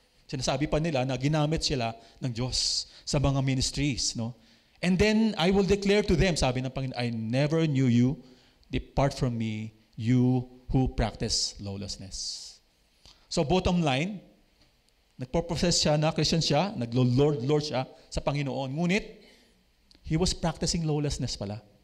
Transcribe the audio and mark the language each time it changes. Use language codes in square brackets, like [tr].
[tl] Sinasabi pa nila na ginamit sila ng Diyos sa mga ministries. No? [en] And then I will declare to them, [tl] sabi ng Panginoon, [en] I never knew you. Depart from me, you who practice lawlessness. So bottom line, [tl] nagpo-profess siya na Christian siya, naglo-Lord siya sa Panginoon. [en] Ngunit, he was practicing lawlessness pala.